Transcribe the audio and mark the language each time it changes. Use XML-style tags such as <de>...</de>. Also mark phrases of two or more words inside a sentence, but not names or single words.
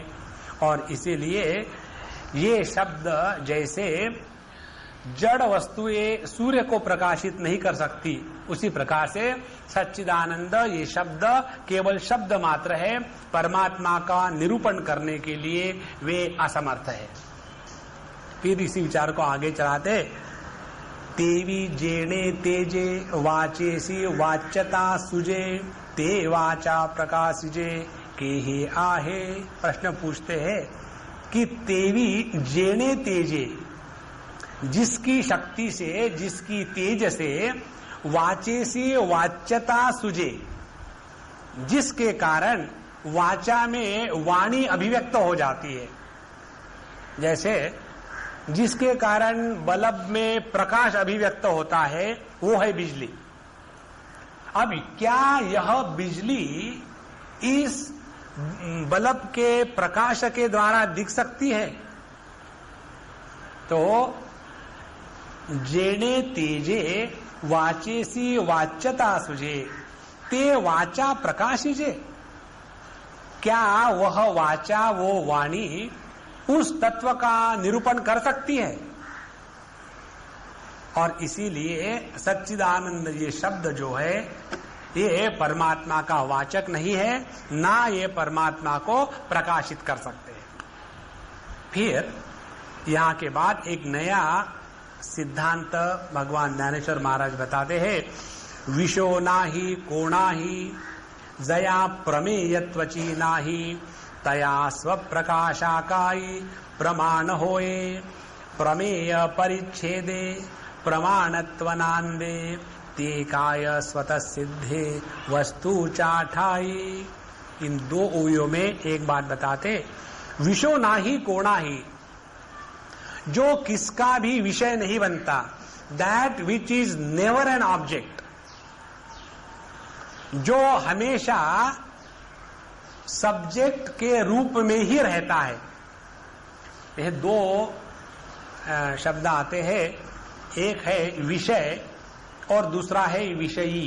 <hi>और इसीलिए ये शब्द जैसे जड़ वस्तुएं सूर्य को प्रकाशित नहीं कर सकती, उसी प्रकार से सच्चिदानंद ये शब्द केवल शब्द मात्र है, परमात्मा का निरूपण करने के लिए वे असमर्थ है। फिर इसी विचार को आगे चलाते,</hi> <mr>तेवी जेणे तेजे वाचेसी वाच्यता सुजे ते वाचा प्रकाशिजे के हे आहे।</mr> <hi>प्रश्न पूछते हैं कि</hi> <mr>तेवी जेणे तेजे,</mr> <hi>जिसकी शक्ति से, जिसकी तेज से</hi> <mr>वाचेसी वाच्यता सुजे,</mr> <hi>जिसके कारण वाचा में वाणी अभिव्यक्त हो जाती है। जैसे जिसके कारण बल्ब में प्रकाश अभिव्यक्त होता है वो है बिजली। अब क्या यह बिजली इस बल्ब के प्रकाश के द्वारा दिख सकती है?</hi> <mr>तो जेणे तेजे वाचेसी वाच्यता सुजे ते वाचा प्रकाशिजे,</mr> <hi>क्या वह वाचा, वो वाणी उस तत्व का निरूपण कर सकती है? और इसीलिए सच्चिदानंद ये शब्द जो है ये परमात्मा का वाचक नहीं है, ना ये परमात्मा को प्रकाशित कर सकते हैं। फिर यहाँ के बाद एक नया सिद्धांत भगवान ज्ञानेश्वर महाराज बताते हैं,</hi> <mr>विशो नाही कोणाही जया प्रमेयत्वची नाही तया स्वप्रकाशाकाई प्रमाण होए प्रमेय परिच्छेदे प्रमाणत्वनांदे ते काय स्वतः सिद्धे वस्तु चाठाई।</mr> <hi>इन दो ओयों में एक बात बताते,</hi> <mr>विषो नाही कोणा ही,</mr> <hi>जो किसका भी विषय नहीं बनता,</hi> <en>that which is never an object,</en> <hi>जो हमेशा सब्जेक्ट के रूप में ही रहता है। यह दो शब्द आते हैं, एक है विषय और दूसरा है विषयी।</hi>